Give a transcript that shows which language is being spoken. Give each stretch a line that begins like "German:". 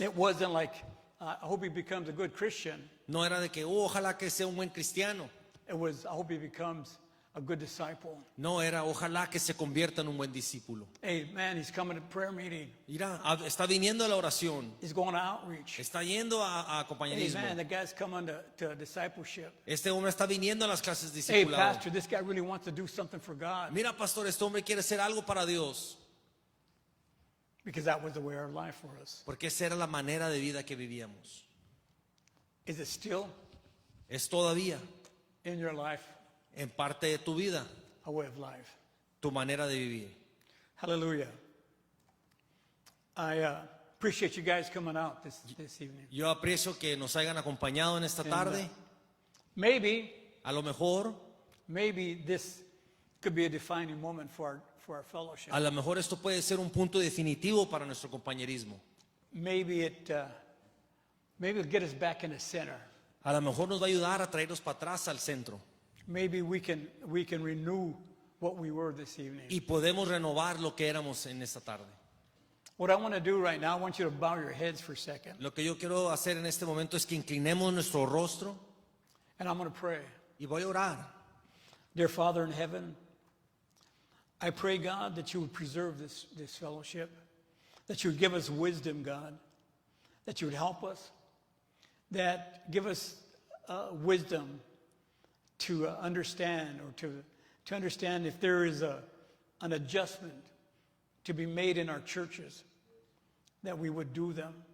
English: It wasn't like, I hope he becomes a good Christian.
Spanish: No era de que, ojalá que sea un buen cristiano.
English: It was, I hope he becomes a good disciple.
Spanish: No, era, ojalá que se convierta en un buen discípulo.
English: Hey, man, he's coming to prayer meeting.
Spanish: Mira, está viniendo a la oración,
English: He's going to outreach.
Spanish: está yendo a
English: Hey,
Spanish: compañerismo.
English: man, the guy's coming to discipleship.
Spanish: Este hombre está viniendo a las clases de
English: Hey,
Spanish: discipulado.
English: pastor, this guy really wants to do something for God.
Spanish: Mira, pastor, este hombre quiere hacer algo para Dios.
English: Because that was the way our life was.
Spanish: Porque esa era la manera de vida que vivíamos.
English: Is it still
Spanish: Es todavía,
English: in your life
Spanish: en parte de tu vida,
English: a way of life?
Spanish: tu manera de vivir.
English: Hallelujah. I appreciate you guys coming out this evening.
Spanish: Yo aprecio que nos hayan acompañado en esta tarde.
English: Maybe
Spanish: A lo mejor,
English: this could be a defining moment for our fellowship.
Spanish: a lo mejor esto puede ser un punto definitivo para nuestro compañerismo.
English: Maybe it'll get us back in the center.
Spanish: A lo mejor nos va a ayudar a traernos para atrás al centro.
English: Maybe we can renew what we were this evening.
Spanish: Y podemos renovar lo que éramos en esta tarde.
English: What I want to do right now, I want you to bow your heads for a second.
Spanish: Lo que yo quiero hacer en este momento es que inclinemos nuestro rostro
English: And I'm going to pray.
Spanish: y voy a orar.
English: Dear Father in heaven, I pray, God, that you would preserve this fellowship, that you would give us wisdom, God, that you would help us, that give us wisdom to understand or to understand if there is an adjustment to be made in our churches, that we would do them.